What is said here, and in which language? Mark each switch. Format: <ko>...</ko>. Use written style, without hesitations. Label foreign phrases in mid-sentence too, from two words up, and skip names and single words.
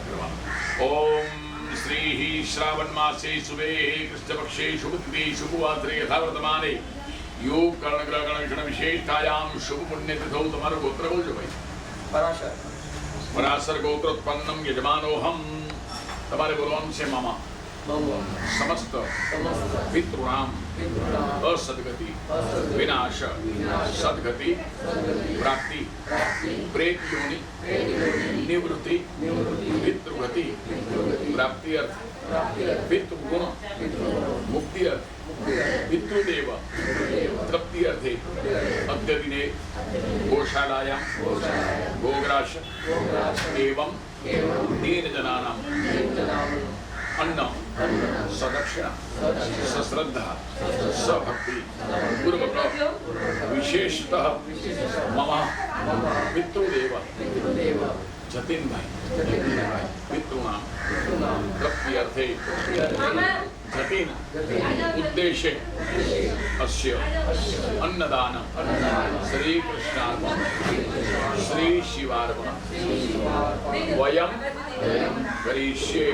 <sa>કરવાનું ઓમ શ્રી શ્રાવણ માસે શુભે કૃષ્ણ પક્ષે શુભ તિથિ શુભ વાત્રે યથાવર્તમાને યોગ કર્ણ ગ્રહ ગણ વિશેષતાયામ શુભ પુણ્ય તિથૌ તમારું</sa> <gu>ગોત્ર બોલજો ભાઈ</gu> <sa>પરાશર ગોત્રોત્પન્નમ યજમાનોહમ</sa> <gu>તમારે બોલવાનું છે મામા</gu> <sa>समस्त पितृणाम असदगति विनाश सदगति प्राप्ति प्रेत योनि निवृत्ति पितृगति प्राप्ति अर्थ पितृगुण मुक्ति अर्थ पितृदेव तृप्ति अर्थे अद्यदिने गोशालायां गोग्रास एवं दीन जनानां अन्न સદક્ષિણા સશ્રદ્ધા સભક્તિ પૂર્વક વિશેષતઃ મમ પિતૃદેવ જતીનભાઈ પિતૃણામ તૃપ્ત્યર્થે જતીન ઉદ્દેશે અસ્ય અન્નદાન શ્રી કૃષ્ણાર્પણ શ્રી શિવાર્પણ વયમ કરીશ્યે.</sa>